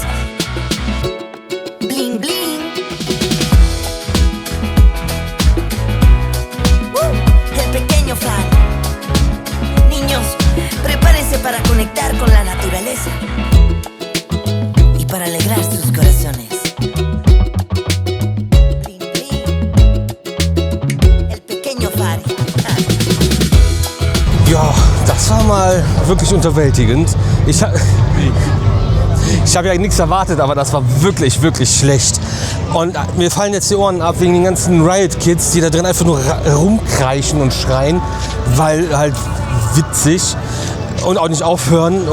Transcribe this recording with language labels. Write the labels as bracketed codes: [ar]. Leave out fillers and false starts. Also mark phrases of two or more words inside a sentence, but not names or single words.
[es] Bling, bling. El pequeño fan. Niños, prepárense para conectar con la naturaleza y para alegrar sus corazones. Bling, bling. El pequeño Fari. [de] Ja, das war mal wirklich unterwältigend. Ich habe ja nichts erwartet, aber das war wirklich, wirklich schlecht. Und mir fallen jetzt die Ohren ab wegen den ganzen Riot-Kids, die da drin einfach nur rumkreischen und schreien, weil halt witzig und auch nicht aufhören.